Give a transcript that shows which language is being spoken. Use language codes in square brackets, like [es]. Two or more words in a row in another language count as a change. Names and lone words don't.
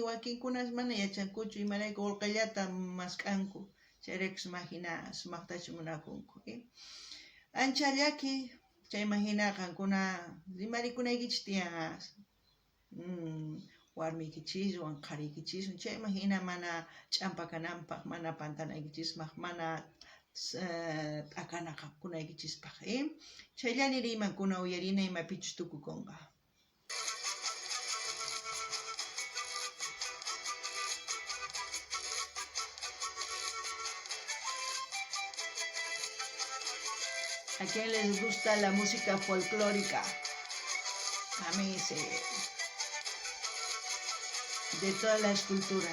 [qu] wakinkunas mana yachankuchu imarayku urqillata mask'anku, chayraykus mahina sumaqtachu munakunku, Ancha llaki, chayman hina qankuna rimarikunaykichischu tiyan warmikichiswan, qhariykichiswan, chayman hina mana ch'ampakananpaq, mana pantanaykichispaq, mana t'akanaqkunaykichispaq, Chayllani rimankuna uyarina imapichus tukukunqa. [es] ¿A quién les gusta la música folclórica? A mí sí. De todas las culturas.